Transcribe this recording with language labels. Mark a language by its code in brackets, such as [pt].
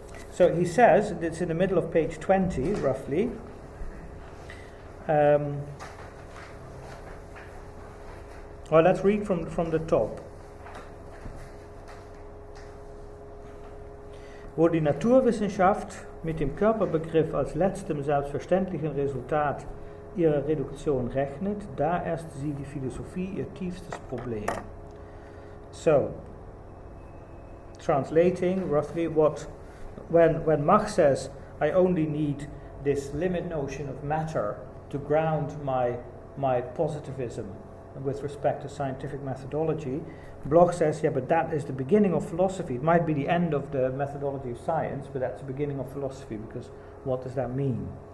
[en] So he says, it's in the middle of page 20, roughly. Well, let's read from the top. [de] Wo die Naturwissenschaft mit dem Körperbegriff als letztem selbstverständlichen Resultat ihrer Reduktion rechnet, da erst sieht die Philosophie ihr tiefstes Problem. [en] So, translating roughly when Mach says, I only need this limit notion of matter to ground my positivism with respect to scientific methodology, Bloch says, yeah, but that is the beginning of philosophy. It might be the end of the methodology of science, but that's the beginning of philosophy, because what does that mean?